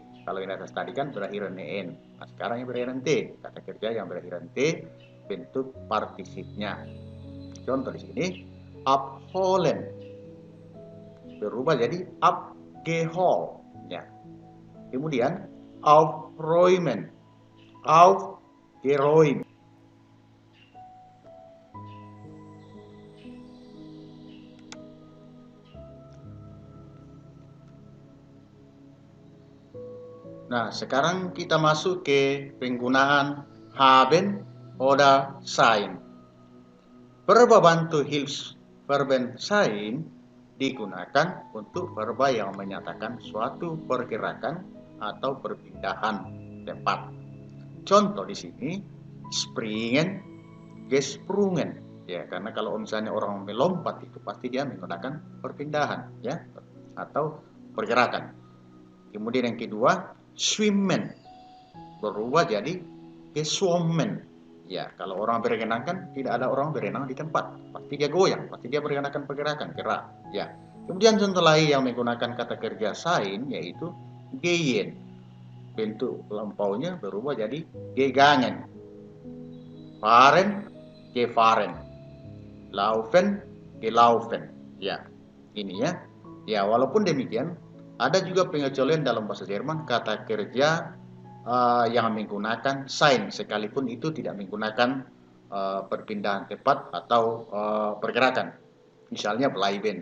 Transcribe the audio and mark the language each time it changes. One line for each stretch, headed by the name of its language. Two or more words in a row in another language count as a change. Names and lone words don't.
Indonesian: Kalau yang atas tadi kan berakhiran N. Nah, sekarang yang berakhiran T, kata kerja yang berakhiran T bentuk partisipnya. Contoh di sini, abholen berubah jadi abgehol. Ya. Kemudian aufräumen, aufgeräumt. Nah, sekarang kita masuk ke penggunaan
German: haben oder sein.
Indonesian: Verba bantu
German: Hilfsverben sein
Indonesian: digunakan untuk verba yang menyatakan suatu pergerakan atau perpindahan tempat. Contoh di sini,
German: springen, gesprungen.
Indonesian: Ya, karena kalau misalnya orang melompat itu pasti dia menggunakan perpindahan, ya, atau pergerakan. Kemudian yang kedua, schwimmen berubah jadi geschwommen. Ya, kalau orang berenang kan tidak ada orang berenang di tempat, pasti dia goyang, pasti dia menggunakan pergerakan, gerak. Ya. Kemudian contoh lain yang menggunakan kata kerja sein yaitu gehen. Bentuk lampaunya berubah jadi gegangen.
German: Fahren, gefahren. Laufen, gelaufen.
Indonesian: Ya, ini ya. Ya, walaupun demikian, ada juga pengecualian dalam bahasa Jerman kata kerja yang menggunakan sein, sekalipun itu tidak menggunakan perpindahan tempat atau pergerakan. Misalnya bleiben.